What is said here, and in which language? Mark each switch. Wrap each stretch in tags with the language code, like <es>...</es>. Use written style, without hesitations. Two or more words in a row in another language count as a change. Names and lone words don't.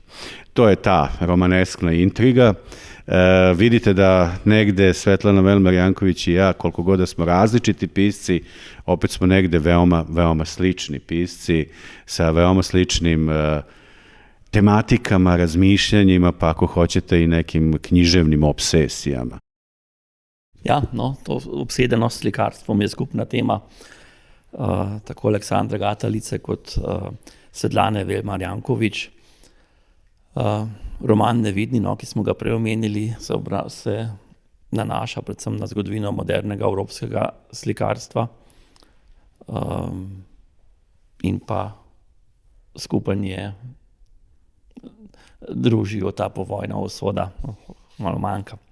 <sr>To je ta romaneskna intriga. Vidite da negde Svetlana Velmar Janković i ja, koliko god da smo različiti pisci, opet smo negde veoma, veoma slični pisci sa veoma sličnim tematikama, razmišljanjima, pa ako hoćete i nekim književnim obsesijama.</sr> <sl>Ja, no, to obsedenost s slikarstvom je skupna tema tako Aleksandra Gatalice kot Svetlane Velmar Janković. Roman Nevidni, ki smo ga prej omenili, se nanaša predvsem na zgodovino modernega evropskega slikarstva in pa skupaj družijo ta povojna usoda, malo manjka.</sl>